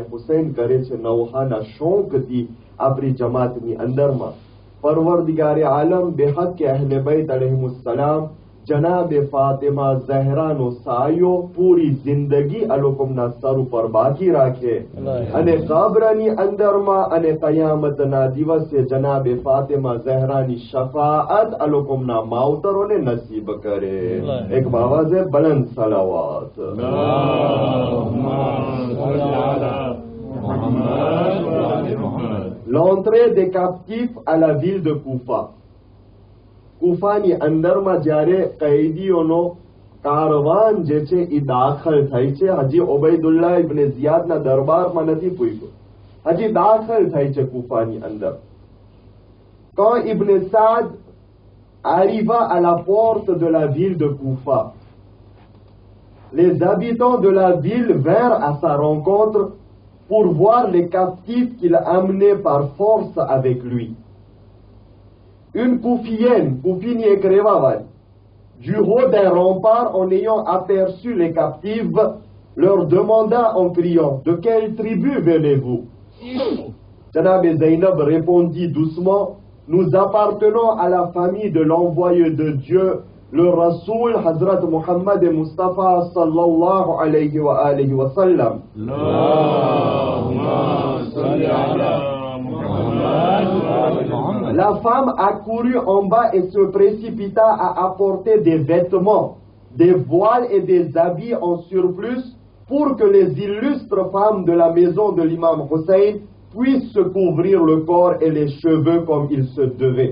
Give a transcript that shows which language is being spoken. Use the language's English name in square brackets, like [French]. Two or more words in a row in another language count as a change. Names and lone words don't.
[Gujarati] હુસૈન કરે છે નવહાના શોકથી આપણી જમાતની અંદરમાં [Urdu] پروردگارِ عالم [Gujarati] બેહદ કે [Arabic] أهل البيت عليهم السلام [Gujarati] જનાબે ફાતિમા ઝહરાનો સાયો પૂરી જિંદગી આ લોકોના સર ઉપર બાકી રાખે અને કબ્રની અંદરમાં અને કયામતના દિવસે જનાબે ફાતિમા ઝહરાની શફાઅત આ લોકોના માવતરોને નસીબ કરે. [Urdu] ایک باآوازِ بلند صلوات. [French] L'entrée des captifs à la ville de Koufa. [Gujarati] કુફાની અંદરમાં જ્યારે કૈદીઓનો કારવાન જે છે એ દાખલ થઈ છે, હજી ઓબૈદુલ્લાહ ઇબ્ન ઝિયાદના દરબારમાં નથી પૂછ્યું, હજી દાખલ થઈ છે કુફાની અંદર. [French] Quand Ibn Sa'd arriva à la porte de la ville de Koufa, les habitants de la ville vinrent à sa rencontre pour voir les captifs qu'il amenait par force avec lui. Une Koufienne, Koufini et Krevavai, du haut d'un rempart en ayant aperçu les captifs, leur demanda en criant: de quelle tribu venez-vous? Janab Zainab répondit doucement: nous appartenons à la famille de l'envoyé de Dieu, le Rasoul Hazrat Muhammad Mustafa [Arabic] صلى الله عليه وآله وسلم. [French] La femme accourut en bas et se précipita à apporter des vêtements, des voiles et des habits en surplus pour que les illustres femmes de la maison de l'imam Hussein puissent se couvrir le corps et les cheveux comme il se devait.